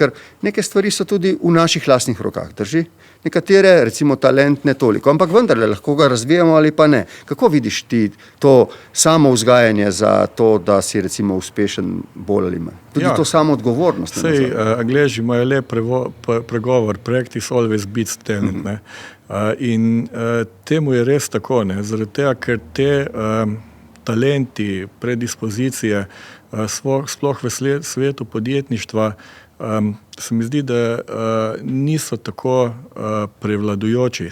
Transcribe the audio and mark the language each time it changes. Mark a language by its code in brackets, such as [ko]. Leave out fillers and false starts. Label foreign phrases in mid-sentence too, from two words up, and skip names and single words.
[sl] Ker neke stvari so tudi v naših lastnih rokah, drži? Nekatere, recimo talent, ne toliko, ampak vendarle lahko ga razvijamo ali pa ne. Kako vidiš ti to samo vzgajanje za to, da si recimo uspešen bolj ali manj? Tudi to samo odgovornost. Sej, Angleži imajo lep pregovor, [en] practice always beats talent. [sl] Ne? In temu je res tako, ne? Zaradi tega, ker te talenti, predispozicije, sploh v svetu podjetništva, se mi zdi, da niso tako prevladujoči.